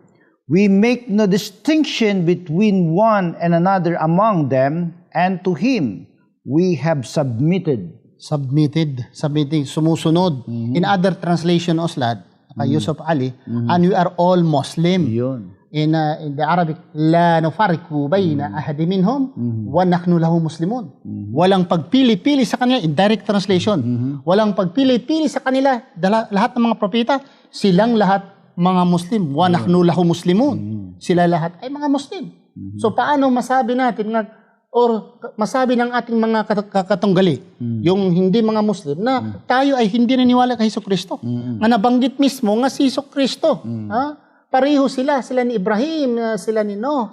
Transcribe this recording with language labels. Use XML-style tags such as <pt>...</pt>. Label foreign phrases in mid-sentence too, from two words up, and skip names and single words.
<en>We make no distinction between one and another among them, and to Him we have submitted.</en> <tl>Submitting, sumusunod.</tl> <en>In other translation, Ustad, Yusuf Ali, and we are all Muslim.</en> <tl>Yun.</tl> <en>In the Arabic,</en> <ar>لا نفرق بين أحد منهم ونحن له مسلمون.</ar> <tl>Walang pagpili-pili sa kanila,</tl> <en>in direct translation.</en> <tl>Walang pagpili-pili sa kanila, lahat ng mga propeta, silang lahat mga Muslim.</tl> <ar>ونحن له مسلمون.</ar> <tl>Sila lahat ay mga Muslim. So paano masabi natin or masabi ng ating mga katunggali, yung hindi mga Muslim, na tayo ay hindi naniwala kay Jesucristo? Nga nabanggit mismo nga si Jesucristo. Pareho sila ni Ibrahim, sila ni Noah.</tl>